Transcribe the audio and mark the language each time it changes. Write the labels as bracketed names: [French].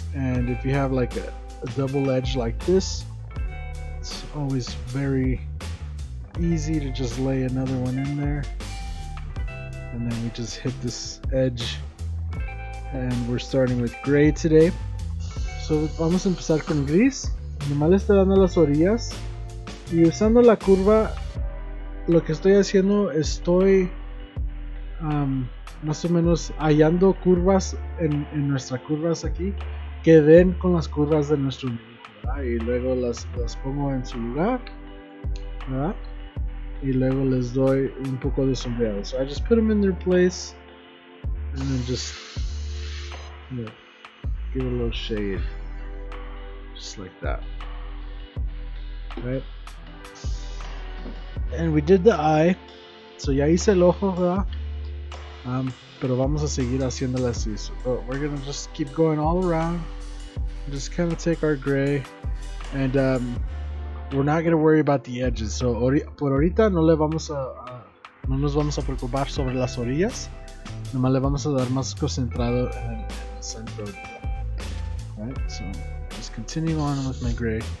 [English] And if you have like a double edge like this, it's always very easy to just lay another one in there, and then we just hit this edge. And we're starting with gray today. [Spanish] So vamos a empezar con gris. Nomás le estoy dando las orillas y usando la curva. Lo que estoy haciendo, estoy más o menos hallando curvas en nuestras curvas aquí que den con las curvas de nuestro dibujo, ¿verdad? Y luego las pongo en su lugar, ¿verdad? Y luego les doy un poco de sombreado. [English] So I just put them in their place and then just give it a little shade, just like that, right? And we did the eye, [Spanish] so ya hice el ojo, ¿verdad? Pero vamos a seguir haciéndole así. [English] So we're gonna just keep going all around, just kind of take our gray, and we're not gonna worry about the edges. [Spanish] So por ahorita no nos vamos a preocupar sobre las orillas. Nomás le vamos a dar más concentrado en el centro. [English] Right, so just continue on with my gray.